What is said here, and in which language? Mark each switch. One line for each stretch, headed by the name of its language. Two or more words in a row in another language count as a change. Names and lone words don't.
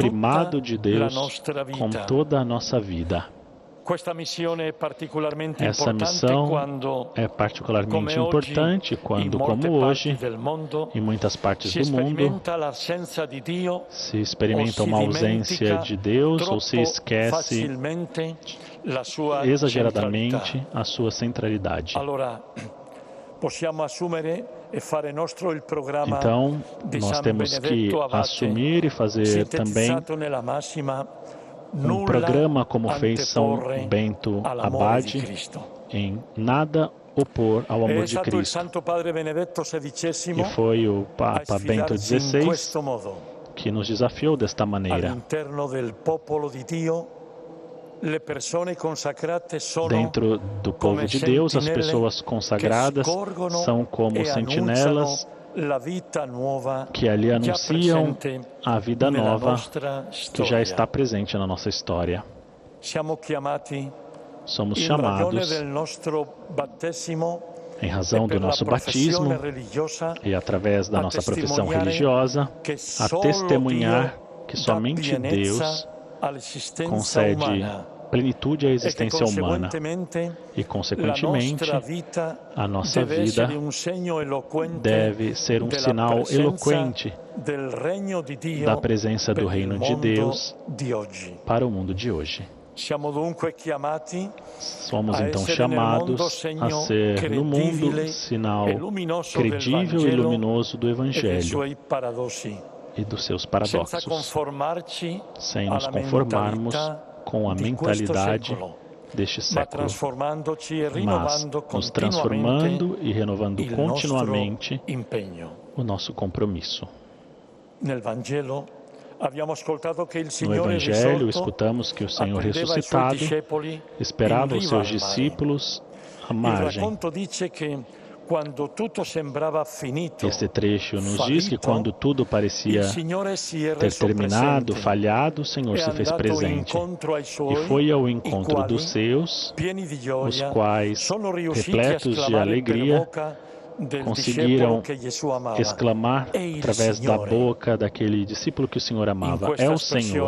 Portuguese: o primado de
Italian: tutta la
Portuguese: Deus
Italian: nostra
Portuguese: com
Italian: vita.
Portuguese: toda a nossa vida.
Italian: Questa missione è particolarmente
Portuguese: Essa
Italian: importante
Portuguese: missão
Italian: quando,
Portuguese: é particularmente
Italian: come oggi,
Portuguese: importante
Italian: in
Portuguese: quando,
Italian: molte
Portuguese: como
Italian: parti
Portuguese: hoje,
Italian: del mondo,
Portuguese: em muitas partes
Italian: si
Portuguese: do mundo,
Italian: sperimenta l'assenza di Dio
Portuguese: se experimenta
Italian: o si
Portuguese: uma ausência
Italian: dimentica
Portuguese: de Deus ou se
Italian: troppo
Portuguese: esquece
Italian: facilmente la sua
Portuguese: exageradamente
Italian: centralità.
Portuguese: a sua centralidade.
Italian: Allora, possiamo assumere e fare nostro il programma
Portuguese: Então,
Italian: di
Portuguese: nós
Italian: San
Portuguese: temos que
Italian: Benedetto Abate,
Portuguese: assumir e fazer também
Italian: sintetizzato nella massima
Portuguese: um programa como fez São
Italian: anteporre
Portuguese: Bento
Italian: all'amore di
Portuguese: Abade,
Italian: Cristo.
Portuguese: em nada opor ao
Italian: È
Portuguese: amor de
Italian: stato il
Portuguese: Cristo.
Italian: Santo Padre Benedetto
Portuguese: E
Italian: XVI
Portuguese: foi o
Italian: a
Portuguese: Papa Bento
Italian: sfidarci in
Portuguese: XVI
Italian: questo modo.
Portuguese: que nos desafiou desta maneira.
Italian: All'interno del popolo di Dio, le persone consacrate sono
Portuguese: Dentro do povo de Deus, as pessoas consagradas são como sentinelas
Italian: la vita nuova
Portuguese: que ali
Italian: già
Portuguese: anunciam
Italian: presente
Portuguese: a vida
Italian: nella
Portuguese: nova
Italian: nostra
Portuguese: que já
Italian: storia.
Portuguese: está presente na nossa história.
Italian: Siamo chiamati
Portuguese: Somos
Italian: in ragione
Portuguese: chamados,
Italian: del nostro battesimo
Portuguese: em razão
Italian: e
Portuguese: do
Italian: per la
Portuguese: nosso
Italian: professione
Portuguese: batismo
Italian: religiosa
Portuguese: e através da
Italian: a
Portuguese: nossa profissão
Italian: testimoniare
Portuguese: religiosa,
Italian: che
Portuguese: a
Italian: solo
Portuguese: testemunhar
Italian: Dio
Portuguese: que
Italian: dà
Portuguese: somente
Italian: pienezza
Portuguese: Deus
Italian: all'esistenza
Portuguese: concede
Italian: umana
Portuguese: plenitude à
Italian: e che
Portuguese: existência humana
Italian: conseguentemente
Portuguese: e,
Italian: la
Portuguese: consequentemente,
Italian: nostra vita
Portuguese: a nossa
Italian: deve
Portuguese: vida
Italian: essere un segno eloquente
Portuguese: deve ser um
Italian: della
Portuguese: sinal
Italian: presenza
Portuguese: eloquente
Italian: del regno di Dio
Portuguese: da presença do
Italian: per il
Portuguese: reino de
Italian: mondo
Portuguese: Deus
Italian: di oggi.
Portuguese: para o mundo de hoje.
Italian: Siamo dunque chiamati
Portuguese: Somos
Italian: a
Portuguese: então
Italian: essere nel mondo
Portuguese: chamados a
Italian: segno
Portuguese: ser no mundo
Italian: credibile
Portuguese: sinal
Italian: e luminoso del
Portuguese: credível e
Italian: Vangelo
Portuguese: luminoso do
Italian: e dei
Portuguese: Evangelho
Italian: suoi paradossi,
Portuguese: e dos seus
Italian: senza
Portuguese: paradoxos,
Italian: conformarci
Portuguese: sem nos
Italian: alla
Portuguese: conformarmos
Italian: mentalità
Portuguese: com a
Italian: di questo
Portuguese: mentalidade
Italian: secolo,
Portuguese: deste
Italian: ma
Portuguese: século,
Italian: trasformandoci e
Portuguese: mas
Italian: rinnovando
Portuguese: nos
Italian: continuamente
Portuguese: transformando e renovando
Italian: il
Portuguese: continuamente
Italian: nostro impegno.
Portuguese: o nosso compromisso.
Italian: Nel Vangelo abbiamo ascoltato che il
Portuguese: No
Italian: Signore
Portuguese: Evangelho,
Italian: risorto
Portuguese: escutamos que o Senhor
Italian: attendeva i suoi
Portuguese: ressuscitado
Italian: discepoli
Portuguese: esperava
Italian: in
Portuguese: os
Italian: riva
Portuguese: seus
Italian: al mare.
Portuguese: discípulos à
Italian: Il
Portuguese: margem.
Italian: racconto dice che
Portuguese: Este trecho nos diz que quando tudo parecia ter terminado, falhado, o Senhor se fez presente e foi ao encontro dos seus, os quais, repletos de alegria, conseguiram exclamar através da boca daquele discípulo que o Senhor amava: é o Senhor.